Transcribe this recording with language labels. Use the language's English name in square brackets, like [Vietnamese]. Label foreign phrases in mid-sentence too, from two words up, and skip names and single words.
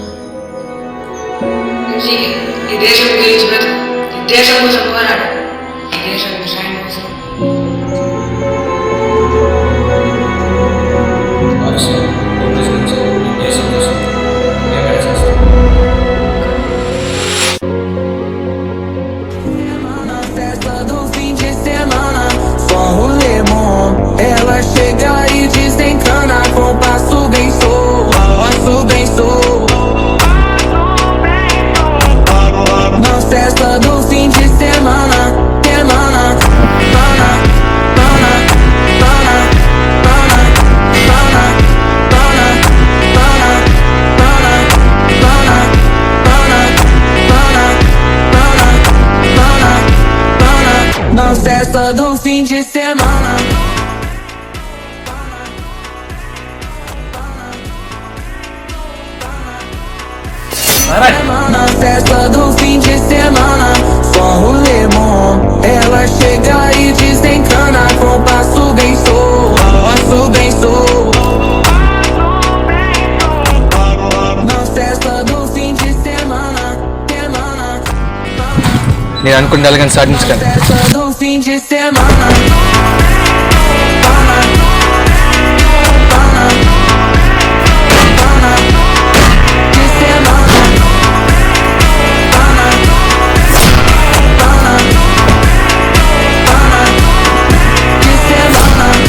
[Telugu] ఈ దేశం గురించి బతుకు. ఈ దేశం కోసం పోరాడు. ఈ దేశం సాయం కోసం. ఆఫీసర్ దేశం కోసం ఏమైనా చేస్తాను. [Portuguese] Na festa do fim de semana, só um rolê bom. Ela chega e desencana com passo bem solto, passo bem solto. Na festa do fim de semana, semana, pana, pana, pana, pana, pana, pana, pana, pana, pana, pana, pana, pana, na festa do fim de semana. Na festa do fim de semana, só um rolê bom. Ela chega e desencana com passo bem solto, passo bem solto. Na festa do fim de semana, semana. [Telugu] నేను అనుకున్న అలాగని సాధించగలను. [Portuguese] Festa do fim de semana. Pana, pana, pana, de semana. Pana, pana, pana, de semana.